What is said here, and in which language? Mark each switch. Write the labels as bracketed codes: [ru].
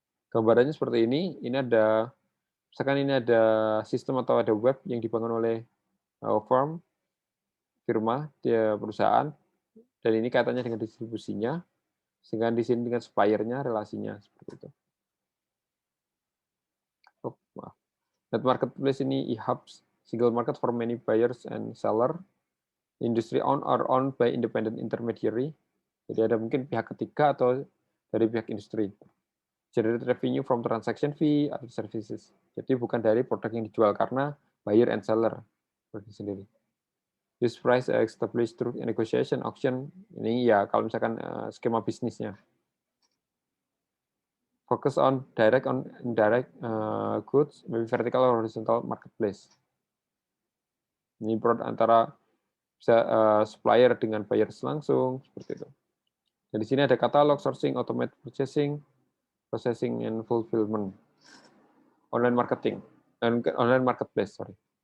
[id] Gambarannya seperti ini ada, misalkan ini ada sistem atau ada web yang dibangun oleh firm, firma, dia perusahaan, dan ini kaitannya dengan distribusinya, sehingga di sini dengan supplier-nya, relasinya, seperti itu. Oh, maaf. [en] Net marketplace ini e-hubs, single market for many buyers and seller, industry owned or owned by independent intermediary. [id] Jadi ada mungkin pihak ketiga atau dari pihak industri. [en] Generate revenue from transaction fee [id] atau services. Jadi bukan dari produk yang dijual karena [en] buyer and seller [id] sendiri. [en] Use price established through negotiation, auction. [id] Ini ya kalau misalkan skema bisnisnya. [en] Focus on direct on indirect goods, maybe vertical or horizontal marketplace. [id] Ini produk antara bisa supplier dengan buyers langsung seperti itu. Dan di sini ada katalog, sourcing, [en] automated purchasing, processing and fulfillment, [id] online marketing, dan online marketplace, sorry.